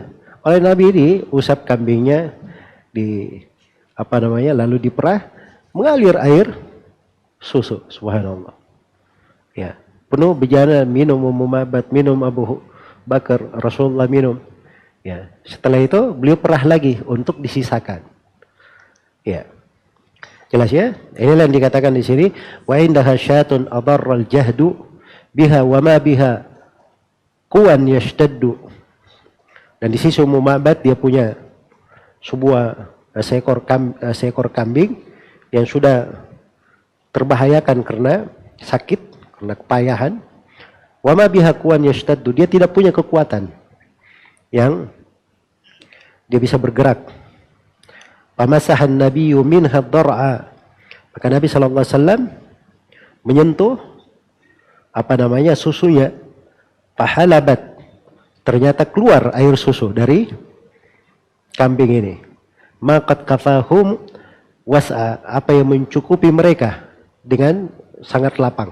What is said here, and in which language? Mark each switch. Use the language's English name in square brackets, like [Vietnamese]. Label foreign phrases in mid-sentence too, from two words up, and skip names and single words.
[Indonesian] Oleh Nabi ini usap kambingnya lalu diperah, mengalir air susu. Subhanallah. Ya, penuh bejana minum Ummu Ma'bad, minum Abu Bakar, Rasulullah minum. Ya, setelah itu beliau perah lagi untuk disisakan. Ya. Jelas ya? Inilah yang dikatakan di sini, [Arabic] وعندها شاة أضر الجهد بها وما بها قوة تشتد. [Indonesian] Dan di sisi Ummu Ma'bad dia punya sebuah seekor kambing yang sudah terbahayakan karena sakit, karena kepayahan. [Arabic] وما بها قوة تشتد, [Indonesian] dia tidak punya kekuatan yang dia bisa bergerak. [Arabic] فمسح النبي منها ضرعا, [Indonesian] maka Nabi [Arabic] صلى الله عليه وسلم [Indonesian] menyentuh susunya. Fahalabat, ternyata keluar air susu dari kambing ini. [Arabic] ما قد كفاهم وسعا, [Indonesian] apa yang mencukupi mereka dengan sangat lapang.